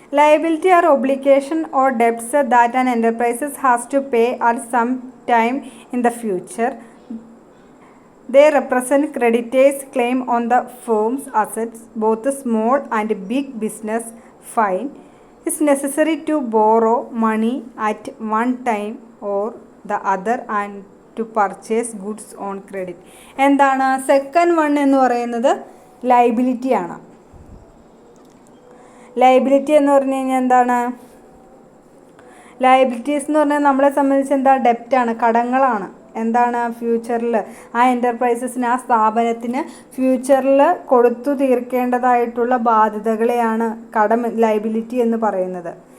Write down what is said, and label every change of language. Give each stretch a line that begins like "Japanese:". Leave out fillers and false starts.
English: Liability are obligation or debts that an enterprises has to pay at some time in the future. They represent creditors' claim on the firm's assets. Both small and big business find it's necessary to borrow money at one time or the other and to purchase goods on credit.
Malayalam: Second one എന്ന് പറയുന്നത് ലയബിലിറ്റിയാണ്. Liability എന്ന് പറഞ്ഞു കഴിഞ്ഞാൽ liabilities എന്ന് പറഞ്ഞാൽ നമ്മളെ സംബന്ധിച്ച് ഡെപ്റ്റാണ്, കടങ്ങളാണ്. എന്താണ് ഫ്യൂച്ചറിൽ ആ എൻ്റർപ്രൈസസിന് ആ സ്ഥാപനത്തിന് ഫ്യൂച്ചറിൽ കൊടുത്തു തീർക്കേണ്ടതായിട്ടുള്ള ബാധ്യതകളെയാണ് കടം ലയബിലിറ്റി എന്ന് പറയുന്നത്.